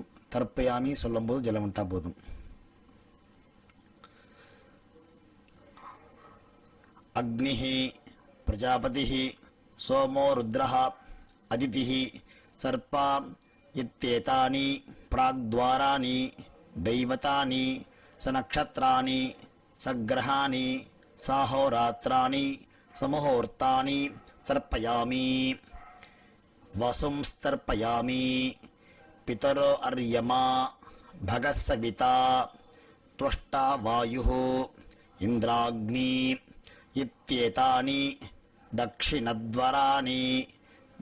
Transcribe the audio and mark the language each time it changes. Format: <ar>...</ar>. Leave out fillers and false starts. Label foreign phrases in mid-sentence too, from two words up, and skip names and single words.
<ta>தர்ப்பயாமி சொல்லும்போது ஜலம் விட்டா போதும்.</ta> <sa>अग्निः प्रजापतिः सोमो रुद्रः अदितिः सर्पा इत्येतानि प्राग्द्वाराणि दैवतानि सनक्षत्राणि सग्रहाणि साहोरात्राणि समुहूर्तानि तर्पयामि वसुंस्तर्पयामि पितरो अर्यमा भगः सविता त्वष्टा वायुः इन्द्राग्नि इत्येतानि दक्षिणद्वाराणि</sa>